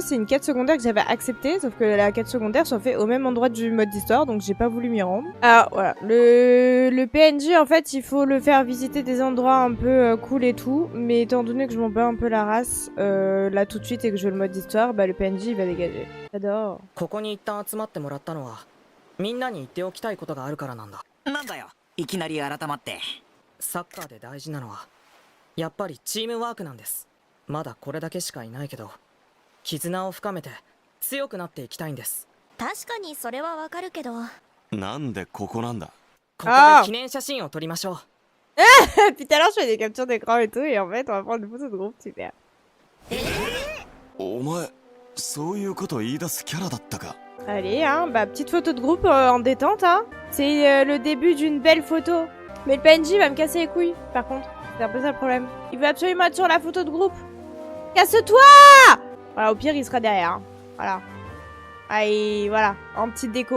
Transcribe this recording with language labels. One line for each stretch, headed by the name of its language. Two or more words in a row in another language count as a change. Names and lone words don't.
French: C'est une quête secondaire que j'avais acceptée, sauf que la quête secondaire soit faite au même endroit du mode d'histoire, donc j'ai pas voulu m'y rendre. Alors voilà, le PNJ en fait il faut le faire visiter des endroits un peu cool et tout, mais étant donné que je m'en bats un peu la race là tout de suite et que je veux le mode histoire, bah le PNJ il va dégager. J'adore.
Japanese: ここに一旦集まってもらったのはみんなに言っておきたいことがあるからなんだ。なんだよ、いきなり改まって。サッカーで大事なのはやっぱりチームワークなんです。まだこれだけしかいないけど絆を深めて強くなっていきたいんです。確かにそれはわかるけど。なんでここなんだ。ここで記念写真を撮りましょう。
French: Puis tout à l'heure je fais des captures d'écran et tout, et en fait on va prendre des photos de groupe, super.
Japanese: お前そういうこと言い出すキャラだったか。
French: Allez, hein, bah petite photo de groupe en détente, hein. C'est le début d'une belle photo. Mais le PNJ va me casser les couilles, par contre. C'est un peu ça le problème. Il veut absolument être sur la photo de groupe. Casse-toi! Voilà, au pire, il sera derrière. Hein. Voilà. Allez, voilà, en petite déco.